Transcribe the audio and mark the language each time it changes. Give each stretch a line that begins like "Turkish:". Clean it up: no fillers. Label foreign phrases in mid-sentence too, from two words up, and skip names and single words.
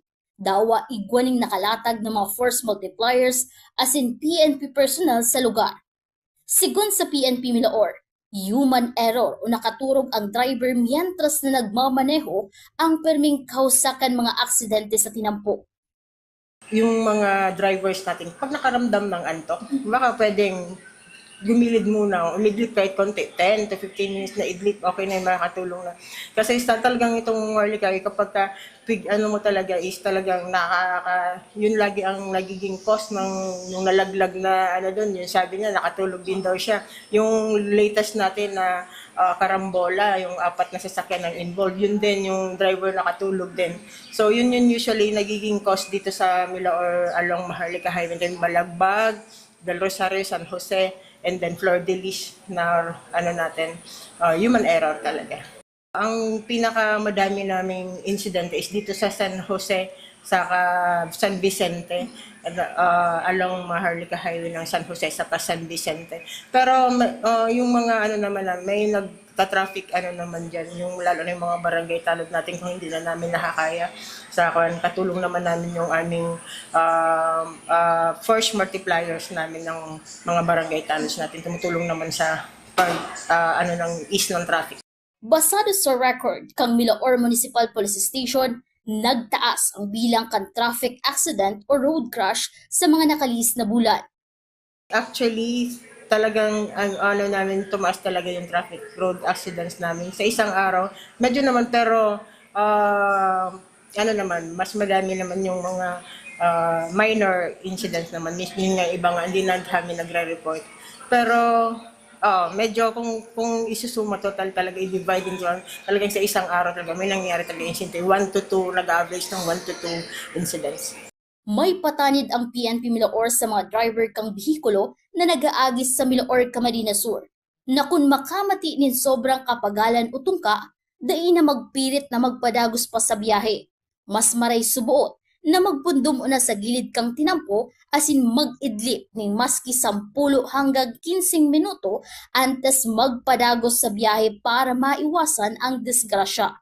Bikol: Dawa igwaning nakalatag ng mga
English: force multipliers
Bikol: asin PNP personnel sa lugar. Sigun sa PNP Milaor,
English: human error
Bikol: o nakaturog ang driver mientras na nagmamaneho ang perming kausakan mga aksidente sa tinampo.
Filipino: Yung mga drivers natin, pag nakaramdam ng antok, baka pwedeng gumilid muna, umidlip kahit konti,
English: 10 to 15 minutes
Filipino: na idlip, okay na yung makakatulong na. Kasi talagang itong Maharlika, kapag ano mo talaga is talagang yun lagi ang nagiging cause ng yung nalaglag na ano doon, yung sabi niya, nakatulog din daw siya. Yung latest natin na karambola, yung 4 na sasakyan ang involved, yun din yung driver nakatulog din. So yun usually nagiging cause dito sa Milaor along Maharlika Highway, then Malagbag, Del Rosario, San Jose,
English: and then
Filipino: Flor de Lis na ano natin,
English: human error
Filipino: talaga. Ang pinakamadami naming incident is dito sa San Jose, sa San Vicente, along Maharlika Highway ng San Jose sa San Vicente. Pero yung mga ano naman may nagta-traffic ano naman diyan, yung lalo na yung mga barangay tanod natin kung hindi na namin nakakaya. Sa katulong naman namin yung aming
English: force multipliers
Filipino: namin ng mga barangay tanods natin, tumutulong naman sa ano ng ease ng traffic.
Bikol: Basado sa record kang Milaor Municipal Police Station, nagtaas ang bilang kan
English: traffic accident
Bikol: o
English: road crash
Bikol: sa mga nakalis na bulan.
Filipino: Actually, talagang ano namin tumaas talaga yung
English: traffic road accidents
Filipino: namin sa isang araw. Medyo naman pero ano naman, mas madami naman yung mga
English: minor incidents
Filipino: naman. Yung nga iba nga hindi na kami nagre-report. Pero medyo kung isusuma total talaga i-divide into talagang sa isang araw talaga may nangyayari talaga
English: incident 1 to 2,
Filipino: nag-average ng
English: 1 to 2 incidents.
Bikol: May patanid ang PNP Milaor sa mga driver kang bihikulo na nag-aagis sa Milaor, Camarines Sur na kung makamati nin sobrang kapagalan o tungka, dai na magpirit na magpadagos pa sa biyahe. Mas maray subuot na magpundom na sa gilid kang tinampo asin mag-idlip ning maski 10 hanggang 15 minuto antes magpadagos sa biyahe para maiwasan ang disgrasya.